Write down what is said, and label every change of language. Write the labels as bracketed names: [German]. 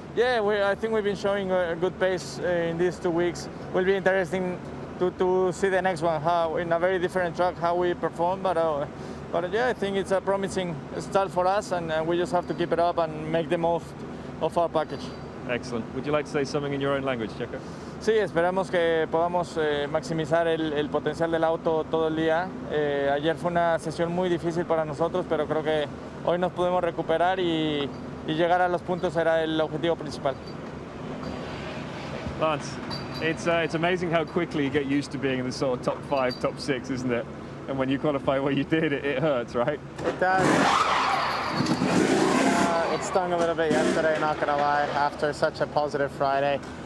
[English] Yeah, I think we've been showing a good pace in these 2 weeks. Will be interesting to see the next one, how in a very different track, how we perform. But yeah, I think it's a promising start for us, and we just have to keep it up and make the most of our package. Excellent. Would you like to say something in your own language, Checo? [Spanish] Sí, esperamos que podamos maximizar el potencial del auto todo el día. Ayer fue una sesión muy difícil para nosotros, pero creo que hoy nos pudimos recuperar y llegar a los puntos era el objetivo principal. [English] Lance, it's amazing how quickly you get used to being in the sort of top 5, top 6, isn't it? And when you qualify what you did, it hurts, right? It does. It stung a little bit yesterday, not gonna lie, after such a positive Friday.